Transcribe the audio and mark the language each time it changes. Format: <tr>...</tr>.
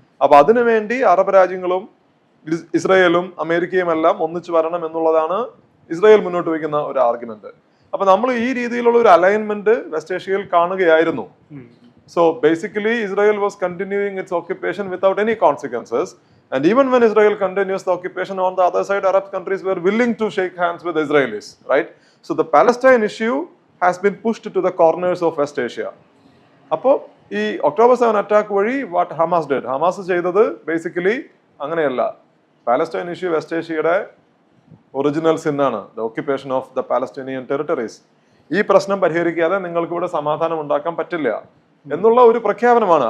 <ml>അപ്പൊ അതിനുവേണ്ടി അറബ് രാജ്യങ്ങളും ഇസ്രായേലും അമേരിക്കയും എല്ലാം ഒന്നിച്ചു വരണം എന്നുള്ളതാണ് ഇസ്രായേൽ മുന്നോട്ട് വയ്ക്കുന്ന ഒരു ആർഗ്യുമെന്റ്. അപ്പൊ നമ്മൾ ഈ രീതിയിലുള്ള ഒരു അലൈൻമെന്റ് വെസ്റ്റ് ഏഷ്യയിൽ കാണുകയായിരുന്നു.</ml> <en>So basically Israel was continuing its occupation without any consequences. And even when Israel continues the occupation, on the other side, Arab countries were willing to shake hands with the Israelis, right? So the Palestine issue has been pushed to the corners of West Asia.</en> <ml>അപ്പോൾ ഈ October 7 attack വഴി</ml> <en>what Hamas did,</en> <ml>Hamas ചെയ്തത് basically അങ്ങനെയല്ല. Palestine issue west ഏഷ്യയുടെ original സിന്നാണ്,</ml> <en>The occupation of the Palestinian territories.</en> <ml>ഈ പ്രശ്നം പരിഹരിക്കാതെ നിങ്ങൾക്ക് ഇവിടെ സമാധാനം ഉണ്ടാക്കാൻ പറ്റില്ല എന്നുള്ള ഒരു പ്രഖ്യാപനമാണ്.</ml>